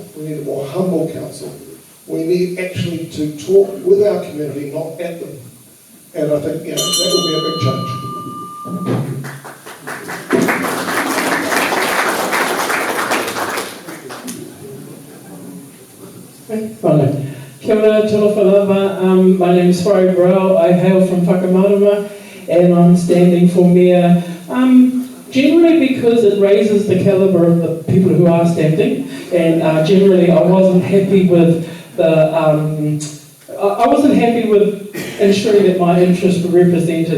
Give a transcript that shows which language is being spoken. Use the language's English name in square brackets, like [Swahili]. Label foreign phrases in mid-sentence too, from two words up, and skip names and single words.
[English] We need a more humble council. We need actually to talk with our community, not at them. And I think that would be a big change. Right. [Māori] Kia ora, tōna whanava. [English] My name is Whare Brow. I hail from Whakamarama and I'm standing for Mayor. Generally because it raises the calibre of the people who are standing, and generally I wasn't happy with I wasn't happy with ensuring that my interests were represented.